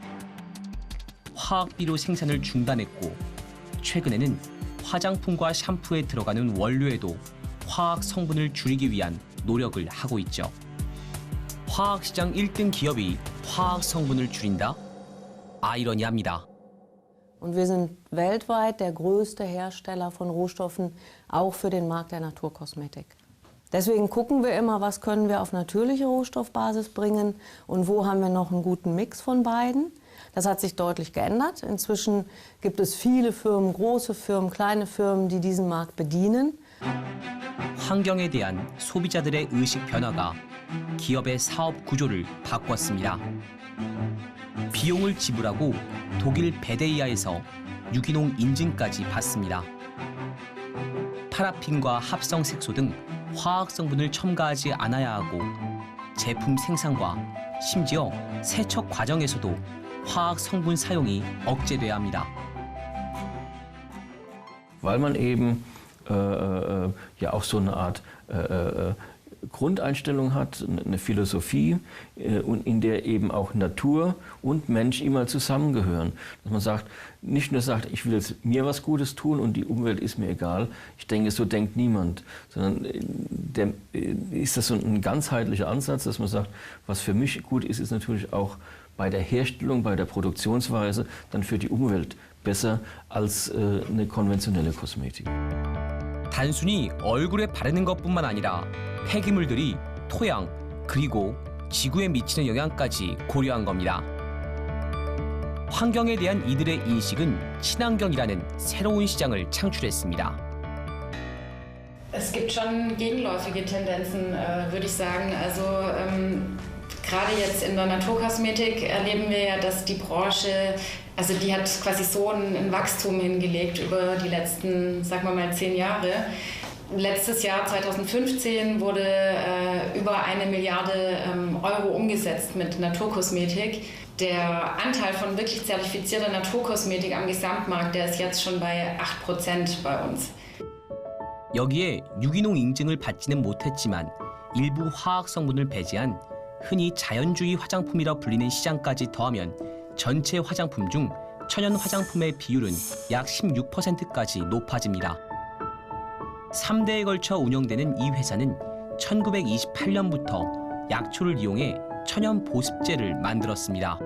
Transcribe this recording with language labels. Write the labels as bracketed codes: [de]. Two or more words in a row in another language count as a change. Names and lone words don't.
[ko] 화학 비료 생산을 중단했고 최근에는 화장품과 샴푸에 들어가는 원료에도 화학 성분을 줄이기 위한 노력을 하고 있죠. 화학시장 1등 기업이 화학 성분을 줄인다? 아이러니합니다. [de] Und wir sind weltweit der größte Hersteller von Rohstoffen, auch für den Markt der Naturkosmetik. Deswegen gucken wir immer, was können wir auf natürliche Rohstoffbasis bringen und wo haben wir noch einen guten Mix von beiden. Das hat sich deutlich geändert. Inzwischen gibt es viele Firmen, große Firmen, kleine Firmen, die diesen Markt bedienen. [ko] 환경에 대한 소비자들의 의식 변화가 기업의 사업 구조를 바꿨습니다. 비용을 지불하고 독일 베데이아에서 유기농 인증까지 받습니다. 파라핀과 합성 색소 등 화학 성분을 첨가하지 않아야 하고 제품 생산과 심지어 세척 과정에서도 화학 성분 사용이 억제돼야 합니다. [de] Weil man eben ja auch so eine Art Grundeinstellung hat, eine Philosophie und in der eben auch Natur und Mensch immer zusammengehören. Dass man sagt, nicht nur sagt, ich will jetzt mir was Gutes tun und die Umwelt ist mir egal. Ich denke, so denkt niemand, sondern ist das so ein ganzheitlicher Ansatz, dass man sagt, was für mich gut ist, ist natürlich auch bei der Herstellung, bei der Produktionsweise dann für die Umwelt besser als eine konventionelle Kosmetik. [ko] 단순히 얼굴에 바르는 것뿐만 아니라 폐기물들이 토양 그리고 지구에 미치는 영향까지 고려한 겁니다. 환경에 대한 이들의 in식은 친환경이라는 새로운 시장을 창출했습니다. [de] Es gibt schon gegenläufige Tendenzen, würde ich sagen. Also gerade jetzt in der Naturkosmetik erleben wir ja, dass die Branche, also die hat quasi so ein Wachstum hingelegt über die letzten, sagen wir mal, 10 Jahre. Letztes Jahr, 2015, wurde über 1 Milliarde Euro umgesetzt mit Naturkosmetik. Der Anteil von wirklich zertifizierter Naturkosmetik am Gesamtmarkt, der ist jetzt schon bei 8% bei uns. [ko] 여기에 유기농 인증을 받지는 못했지만 일부 화학 성분을 배제한 흔히 자연주의 화장품이라 불리는 시장까지 더하면 전체 화장품 중 천연 화장품의 비율은 약 16%까지 높아집니다. 3대에 걸쳐 운영되는 이 회사는 1928년부터 약초를 이용해 천연 보습제를 만들었습니다.